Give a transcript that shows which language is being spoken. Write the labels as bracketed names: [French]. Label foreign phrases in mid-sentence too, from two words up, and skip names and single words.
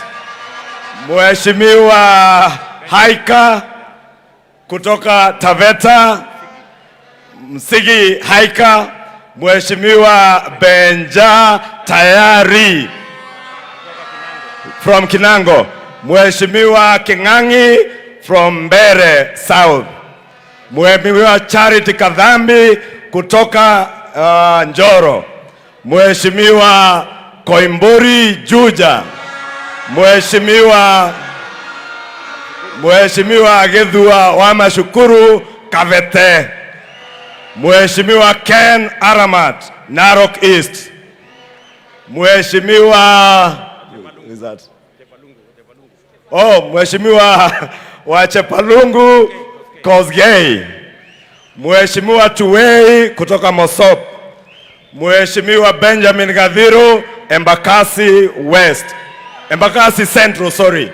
[Swahili] Mheshimiwa Haika kutoka Taveta. Msigi Haika. Mheshimiwa Benja Tayari from Kinango. Mheshimiwa Kingangi from Mbere South. Mheshimiwa Charity Kadhambi kutoka Njoro. Mheshimiwa Koimburi Juja. Mheshimiwa Githua wa Mashukuru Kavete. Mheshimiwa Ken Aramat Narok East. Mheshimiwa Mheshimiwa wa Chepalungu Kosgei. Mheshimiwa Tuwei kutoka Mosop. Mheshimiwa Benjamin Gadhiru Embakasi Central, sorry.